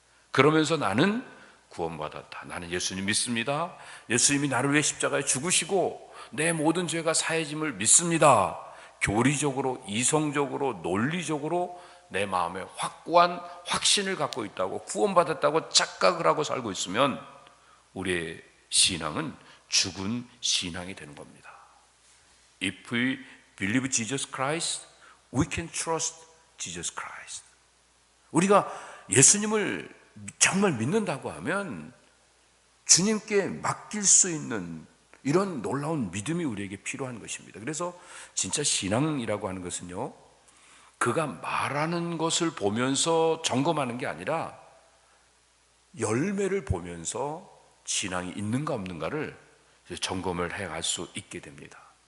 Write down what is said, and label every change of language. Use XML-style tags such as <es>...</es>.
<ko>그러면서 나는 구원받았다, 나는 예수님 믿습니다, 예수님이 나를 위해 십자가에 죽으시고 내 모든 죄가 사해짐을 믿습니다, 교리적으로, 이성적으로, 논리적으로 내 마음에 확고한 확신을 갖고 있다고, 구원받았다고 착각을 하고 살고 있으면 우리의 신앙은 죽은 신앙이 되는 겁니다.</ko> <en>If we believe Jesus Christ, we can trust Jesus Christ.</en> <ko>우리가 예수님을 정말 믿는다고 하면 주님께 맡길 수 있는 이런 놀라운 믿음이 우리에게 필요한 것입니다. 그래서 진짜 신앙이라고 하는 것은요, 그가 말하는 것을 보면서 점검하는 게 아니라 열매를 보면서 신앙이 있는가 없는가를 점검을 해갈 수 있게 됩니다.</ko>